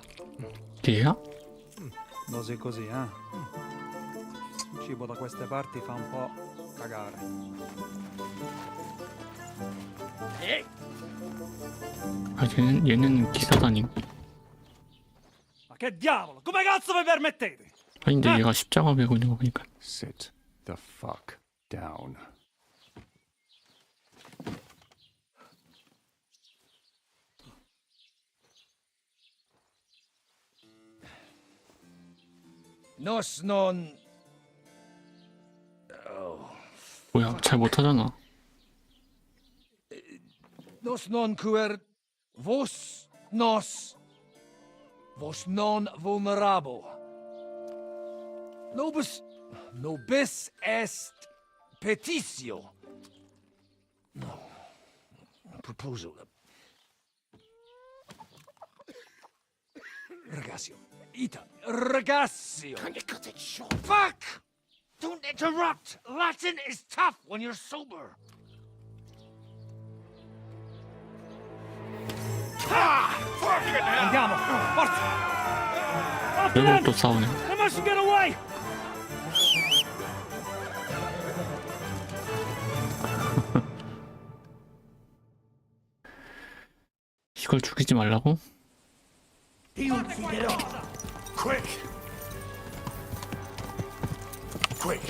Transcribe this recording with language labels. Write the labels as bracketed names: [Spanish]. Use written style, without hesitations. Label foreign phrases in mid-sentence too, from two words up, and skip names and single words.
[Korean] 얘야? [Italian] Così così, eh? Il cibo da queste parti fa un po' cagare. [Korean] 아, 얘는 기사단이고. [Italian] Ma che diavolo? Come cazzo vi permettete? [Korean] 아닌데 얘가 십자가 메고 있는 거 보니까. [English] Sit the fuck down. [Latin] Nos non... [Korean] 뭐야, 잘 못하잖아. [Latin] Nos non quer... Vos nos... Vos non vulnerabo. Nobis est petitio. [English] No. Proposal. [Latin] Ragazio. Ita. Ragazio. [English] Can you cut it short? Fuck! Don't interrupt! Latin is tough when you're sober. [Italian] Andiamo, forza! [Korean] 결국 또 싸우네. [English] I must get away! [Korean] 이걸 죽이지 말라고? [English] Quick! Quick!